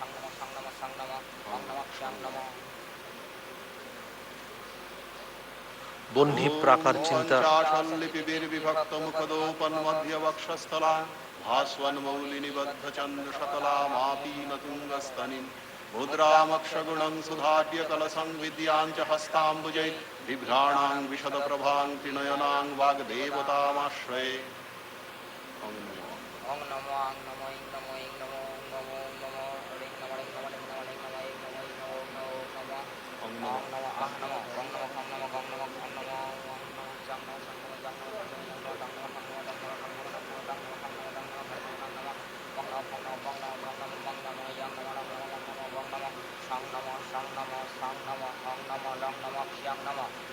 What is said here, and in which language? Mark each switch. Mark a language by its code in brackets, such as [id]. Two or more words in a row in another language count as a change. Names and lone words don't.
[sa] বহ্নি প্রাকার চিন্তা বিভক্ত মুখদোপন মধ্য বক্ষস্থলা ভাস্বন মৌলি নিবদ্ধ চন্দ্র শতলা মাপীন তুঙ্গস্তনিম মুদ্রামক্ষগুণং সুধাঢ্য কলসং বিদ্যাঞ্চ হস্তাম্বুজৈ বিভ্রাণাং বিশদ প্রভাং ত্রিনয়নাং বাগদেবতামাশ্রয়ে। ওং নমো আং নমো ইং নমো ইং নমো নমো নমো রিং নমো রিং নমো রিং নমো রিং নমো ইং নমো ইং নমো নমো নমো ওং নমো আং নমো ওং নমো খং নমো গং নমো খং নমো ওং নমো চাং নমো চাং নমো জাং নমো চাং নমো নমো ডাং নমো খং নমো ডাং নমো খং নমো ডাং নমো ডাং নমো খং নমো ডাং নমো খং নমো খং নমো বং নমো বং নমো বং নমো বং নমো ইয়াং নমো ডাং নমো ডাং নমো বং নমো সাং নমো সাং নমো সাং নমো ওং নমো লং নমো xiang নমো।